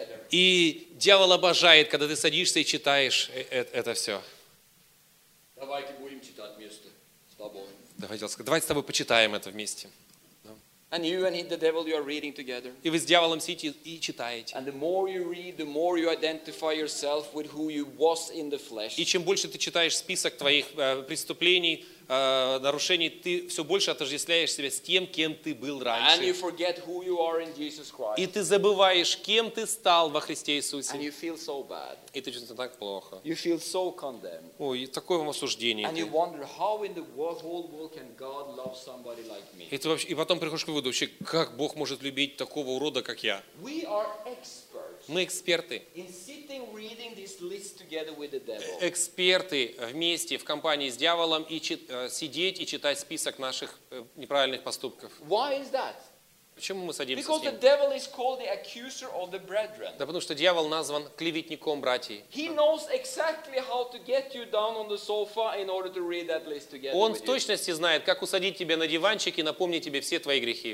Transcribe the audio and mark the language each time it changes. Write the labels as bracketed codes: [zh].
[ru] И дьявол обожает, когда ты садишься и читаешь это все. Давайте будем читать вместе с тобой. Давайте с тобой почитаем это вместе. [en] And you and the devil you are reading together. [ru] И вы с дьяволом сидите и читаете. [en] And the more you read, the more you identify yourself with who you was in the flesh. [ru] И чем больше ты читаешь список твоих преступлений, нарушений, ты все больше отождествляешь себя с тем, кем ты был раньше. [en] And you forget who you are in Jesus Christ. [ru] И ты забываешь, кем ты стал во Христе Иисусе. [en] And you feel so bad. [ru] И ты чувствуешь так плохо. [en] You feel so condemned. [ru] Ой, такое вам осуждение. [en] And you wonder how in the whole world can God love somebody like me? [ru] И потом приходишь к выводу, вообще, как Бог может любить такого урода, как я? [en] We are experts. [ru] Мы эксперты. [en] In sitting reading this list together with the devil. [ru] Эксперты вместе в компании с дьяволом и сидеть и читать список наших неправильных поступков. [en] Why is that? [ru] Почему мы садимся? [en] Because the devil is called the accuser of the brethren. [ru] Да, потому что дьявол назван клеветником братьей. [en] He knows exactly how to get you down on the sofa in order to read that list together. [ru] Он в точности знает, как усадить тебя на диванчик и напомнить тебе все твои грехи.